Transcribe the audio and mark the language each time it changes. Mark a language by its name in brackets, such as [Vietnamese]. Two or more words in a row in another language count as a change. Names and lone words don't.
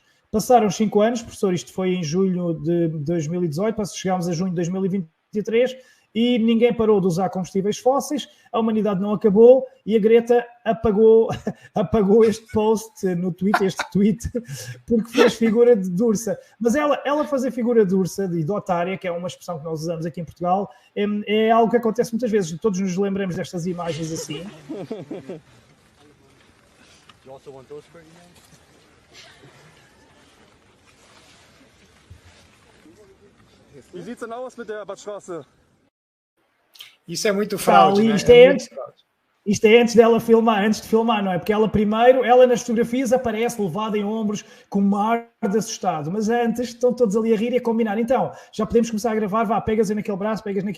[Portuguese] Passaram 5 anos, professor, isto foi em julho de 2018, chegámos a junho de 2023, e ninguém parou de usar combustíveis fósseis, a humanidade não acabou e a Greta apagou este post no Twitter, este tweet, porque fez figura de ursa. Mas ela fazer figura de ursa, de otária, que é uma expressão que nós usamos aqui em Portugal, é algo que acontece muitas vezes. Todos nos lembramos destas imagens assim. [German] Wie sieht's denn aus mit der Badstraße? [Portuguese] Isso é muito fraude, né? Isto é antes dela filmar, antes de filmar, não é? Porque ela nas fotografias aparece levada em ombros com uma ar de assustado, mas antes estão todos ali a rir e a combinar. Então, já podemos começar a gravar, pegas naquele braço, pegas naquele...